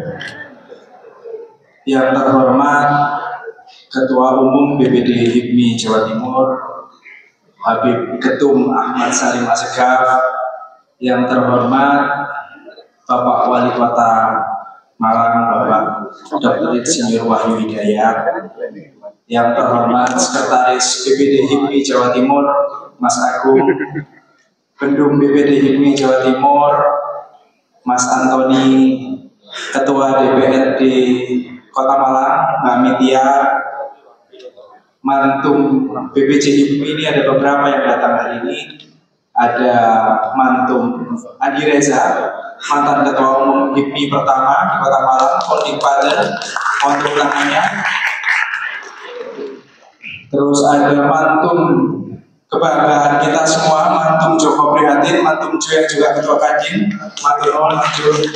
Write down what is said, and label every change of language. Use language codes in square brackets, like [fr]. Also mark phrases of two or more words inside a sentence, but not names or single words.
[id] Yang terhormat Ketua Umum BPD HIPMI Jawa Timur Habib Ketum Ahmad Salim Assegaf, yang terhormat Bapak Wali Kota Malang Bapak Dr. Insinyur Wahyu Hidayat, yang terhormat Sekretaris BPD HIPMI Jawa Timur Mas Agung, Pendum BPD HIPMI Jawa Timur Mas Antoni, Ketua DPRD Kota Malang Mbak Mitia, Mantum BPC HIPMI. Ini ada beberapa yang datang hari ini. Ada Mantum Andi Reza, mantan Ketua Umum HIPMI pertama di Kota Malang, [en] founding father, [id] untuk tangannya. Terus ada Mantum kebanggaan kita semua, Mantum Joko Prihatin, Mantum Jo yang juga Ketua Kadin, Mantum Jo.